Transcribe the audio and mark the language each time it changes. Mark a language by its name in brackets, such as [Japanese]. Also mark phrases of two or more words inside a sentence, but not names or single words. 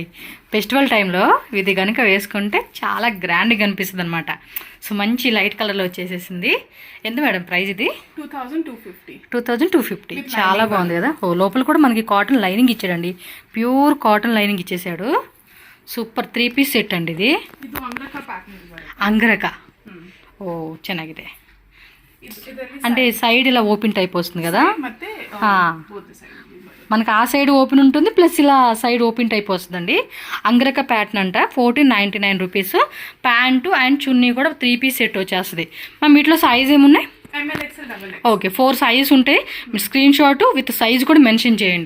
[Telugu] ఫెస్టివల్ టైంలో ఇది కనుక వేసుకుంటే చాలా గ్రాండ్గా కనిపిస్తుంది అనమాట. సో మంచి లైట్ కలర్లో వచ్చేసేసింది. ఎంత మేడం ప్రైస్ ఇది? 2250. 2250. చాలా బాగుంది కదా. ఓ లోపల కూడా మనకి [English] cotton lining [Telugu] ఇచ్చాడండి, [English] pure cotton lining [Telugu] ఇచ్చేసాడు. సూపర్ 3 పీస్ సెట్ ಅಂడి ಇದು. [Kannada] ಇದು ಅಂಗ್ರಕ ಪ್ಯಾಟರ್ನ್ ಬರುತ್ತೆ. [Telugu] అంగరక. ఓ ಚೆನ್ನಾಗಿದೆ. అంటే సైడ్ ఇలా ఓపెన్ టైప్ వస్తుంది కదా, [Kannada] ಮತ್ತೆ [English] both side [Telugu] మనకి ఆ సైడ్ ఓపెన్ ఉంటుంది, ప్లస్ ఇలా సైడ్ ఓపెన్ టైప్ వస్తుందండి. అంగరక ప్యాటర్న్ అంట. 1499 రూపీస్. ప్యాంటు అండ్ చున్నీ కూడా 3 పీస్ సెట్ వచ్చేస్తుంది. మనం వీటిలో సైజ్ ఏమున్నాయి? [English] ML XL double X. [Telugu] ఓకే, 4 సైజెస్ ఉంటాయి. మీరు [English] screen shot with size [Telugu] కూడా మెన్షన్ చేయండి.